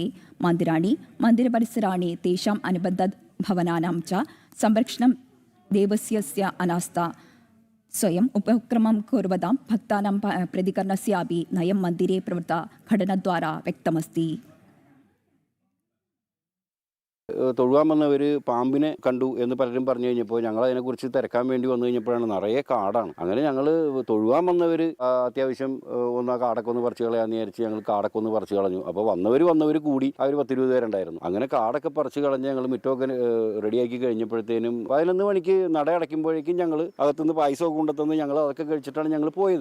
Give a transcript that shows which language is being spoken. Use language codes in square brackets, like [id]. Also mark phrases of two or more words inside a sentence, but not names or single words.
[sa] मन्दिराणि मन्दिरपरिसराणि तेषाम् अनुबन्धभवनानां च संरक्षणं देवस्यस्य अनास्था स्वयं उपक्रमं कुर्वतां भक्तानां प्रतिकरणस्यापि नयं मन्दिरे प्रवृत्ता घटनाद्वारा व्यक्तमस्ति। [ml] തൊഴുവാൻ വന്നവർ പാമ്പിനെ കണ്ടു എന്ന് പലരും പറഞ്ഞു കഴിഞ്ഞപ്പോൾ ഞങ്ങൾ അതിനെക്കുറിച്ച് തിരക്കാൻ വേണ്ടി വന്നു കഴിഞ്ഞപ്പോഴാണ് നിറയെ കാടാണ്. അങ്ങനെ ഞങ്ങൾ തൊഴുവാൻ വന്നവർ അത്യാവശ്യം ഒന്ന് ആ കാടൊക്കെ ഒന്ന് പറിച്ചു കളയാന്ന് വിചാരിച്ച് ഞങ്ങൾ കാടൊക്കെ ഒന്ന് പറിച്ചു കളഞ്ഞു. അപ്പോൾ വന്നവർ കൂടി അവർ 10-20 പേരുണ്ടായിരുന്നു. അങ്ങനെ കാടൊക്കെ പറിച്ച് കളഞ്ഞ് ഞങ്ങൾ മുറ്റമൊക്കെ റെഡിയാക്കി കഴിഞ്ഞപ്പോഴത്തേനും 11 മണിക്ക് നട അടയ്ക്കുമ്പോഴേക്കും ഞങ്ങൾ അകത്തുനിന്ന് പായസമൊക്കെ കൊണ്ടുത്തന്ന് ഞങ്ങൾ അതൊക്കെ കഴിച്ചിട്ടാണ് ഞങ്ങൾ പോയത്.